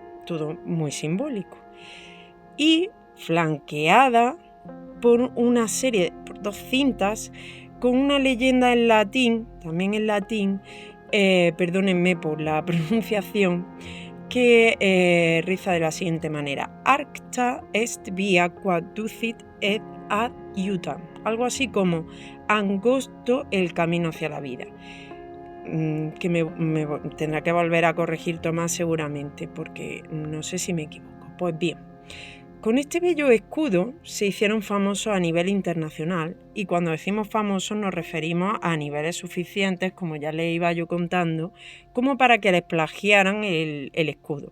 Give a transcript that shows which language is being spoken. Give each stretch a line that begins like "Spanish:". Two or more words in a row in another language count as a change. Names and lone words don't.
Spanish: todo muy simbólico, y flanqueada por una serie, por dos cintas con una leyenda en latín, también en latín, perdónenme por la pronunciación, que riza de la siguiente manera:
Latin: Arcta est via quod ducit et ad iutam,
Spanish: algo así como angosto el camino hacia la vida, que me tendrá que volver a corregir Tomás seguramente, porque no sé si me equivoco. Pues bien, con este bello escudo se hicieron famosos a nivel internacional, y cuando decimos famosos nos referimos a niveles suficientes, como ya les iba yo contando, como para que les plagiaran el escudo.